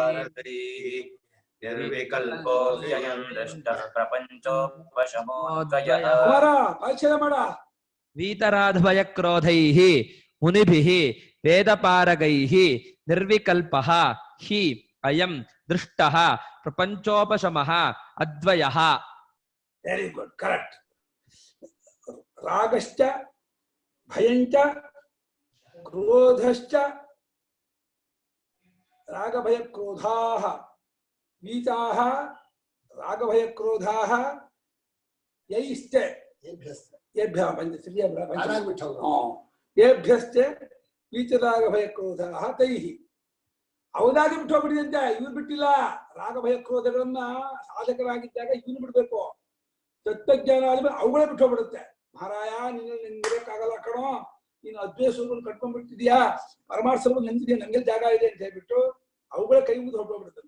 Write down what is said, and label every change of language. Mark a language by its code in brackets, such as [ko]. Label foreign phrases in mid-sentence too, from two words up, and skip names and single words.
[sa] निर्विकल्पो ह्ययं दृष्टः प्रपञ्चोपशमोऽद्वयः वीतराधभयक्रोधैः मुनिभिः वेदपारगैः निर्विकल्पः हि अयं दृष्टः प्रपञ्चोपशमः अद्वयः. [en] very good, correct. [sa] ರಾಗಶ್ಚ ಭಯಂಚ ಕ್ರೋಧಶ್ಚ ರಾಗಭಯಕ್ರೋಧಾಃ वीताः रागभयक्रोधाः यैश्च येभ्यः येभ्यश्च वीतरागभಯಕ್ರೋಧಾः तैः. [kn] ಅವನಾಗಿ ಬಿಟ್ಟು ಹೋಗ್ಬಿಟ್ಟಿದಂತೆ, ಇವ್ರು ಬಿಟ್ಟಿಲ್ಲ. ರಾಗಭಯಕ್ರೋಧಗಳನ್ನ ಸಾಧಕರಾಗಿದ್ದಾಗ ಇವನು ಬಿಡ್ಬೇಕು. ತತ್ವಜ್ಞಾನ ಆದ್ಮೇಲೆ ಅವುಗಳೇ ಬಿಟ್ಟು ಹೋಗ್ಬಿಡುತ್ತೆ. ಮಹಾರಾಯ ನಿನ್ಗಿರಕ್ಕಾಗಲ್ಲ ಕಣೋ, ನೀನು ಅದ್ವೈತ ಸ್ವರೂಪವನ್ನು ಕಟ್ಕೊಂಡ್ಬಿಡ್ತಿದ್ಯಾ, ಪರಮಾರ್ಥ ಸ್ವರೂಪ ನಿಂತಿದ್ಯಾ, ನಮ್ಗೆ ಜಾಗ ಇದೆ ಅಂತ ಹೇಳ್ಬಿಟ್ಟು ಅವುಗಳೇ ಕೈ ಮುಗಿದು ಹೊರಟೋಗ್ಬಿಡುತ್ತಂತೆ.